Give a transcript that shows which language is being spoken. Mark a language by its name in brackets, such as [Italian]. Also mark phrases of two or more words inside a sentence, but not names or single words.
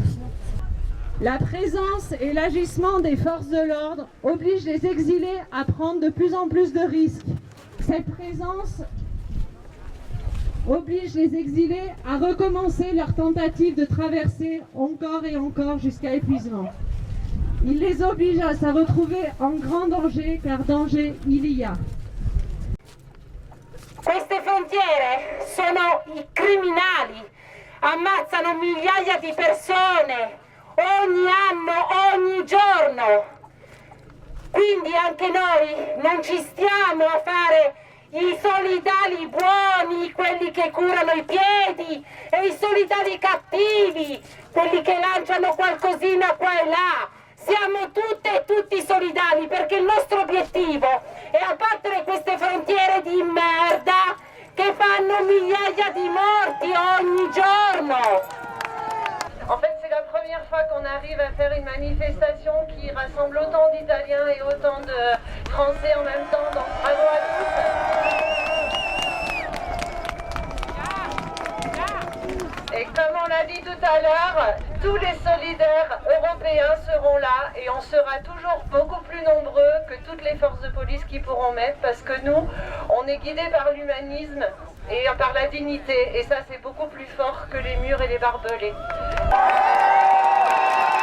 [French] La présence et l'agissement des forces de l'ordre obligent les exilés à prendre de plus en plus de risques. Cette présence oblige les exilés à recommencer leur tentative de traverser encore et encore jusqu'à épuisement. Il les oblige à se retrouver en grand danger, car danger il y a. [Italian] Queste frontiere sono i criminali, ammazzano migliaia di persone ogni anno, ogni giorno. Quindi anche noi non ci stiamo a fare i solidali buoni, quelli che curano i piedi, e i solidali cattivi, quelli che lanciano qualcosina qua e là. Siamo tutte e tutti solidali, perché il nostro obiettivo è abbattere queste frontiere di merda che fanno migliaia di morti ogni giorno. [French] En fait, c'est la première fois qu'on arrive à faire une manifestation qui rassemble autant d'Italiens et autant de Français en même temps, donc bravo à tous. Et comme on l'a dit tout à l'heure, tous les solidaires européens seront là et on sera toujours beaucoup plus nombreux que toutes les forces de police qui pourront mettre, parce que nous, on est guidés par l'humanisme et par la dignité, et ça c'est beaucoup plus fort que les murs et les barbelés.